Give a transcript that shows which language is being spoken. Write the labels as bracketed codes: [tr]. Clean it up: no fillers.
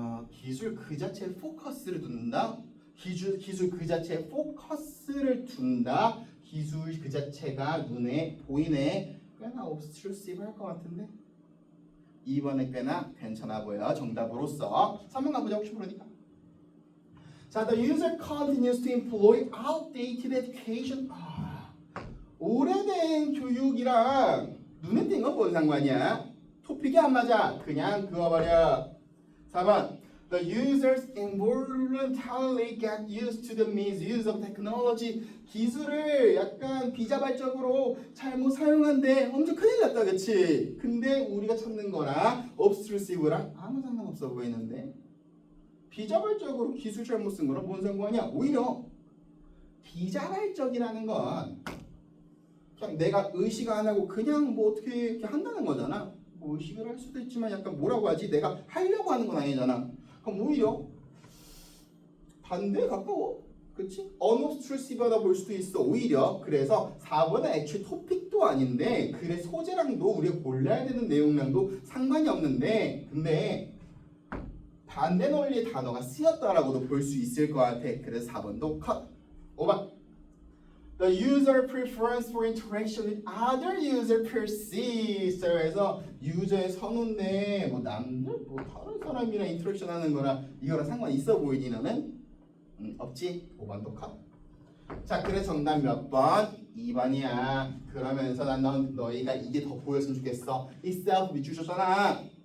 [ko] 기술 그 자체에 포커스를 둔다? 기술 그 자체에 포커스를 둔다? 기술 그 자체가 눈에 보이네. 꽤나 obtrusive 할 것 같은데 2번에 꽤나 괜찮아 보여. 정답으로서 3번 가보자. 혹시 모르니까. [en] 자, the user continues to employ outdated education. [ko] 오래된 교육이랑 눈에 띈 건 뭔 상관이야? 토픽이 안 맞아. 그냥 그어버려. 4번 [en] The users involuntarily get used to the misuse of technology. [ko] 기술을 약간 비자발적으로 잘못 사용한데 엄청 큰일 났다, 그치? 근데 우리가 찾는 거랑 obtrusive랑 아무 상관없어 보이는데 비자발적으로 기술 잘못 쓴 거랑 뭔 상관이야? 오히려 비자발적이라는 건 그냥 내가 의식 안 하고 그냥 뭐 어떻게 이렇게 한다는 거잖아. 뭐 의식을 할 수도 있지만 약간 뭐라고 하지? 내가 하려고 하는 건 아니잖아. 그럼 오히려 반대에 가까워. 그치? unobtrusive하다 볼 수도 있어. 오히려 그래서 4번은 애초에 토픽도 아닌데 글의 소재랑도 우리가 골라야 되는 내용량도 상관이 없는데 근데 반대 논리의 단어가 쓰였다라고도 볼 수 있을 것 같아. 그래서 4번도 컷. [en] 5번 The user preference for interaction with other user persists. [ko] 그래서 유저의 선호인데 뭐 남들 뭐 다른 사람이랑 인터랙션 하는 거랑 이거랑 상관 있어 보이니 너는? 없지? 5번도 컷. 자, 그래 정답 몇 번? 2번이야. 그러면서 난 너희가 이게 더 보였으면 좋겠어. 이 self 밑줄 줬잖아.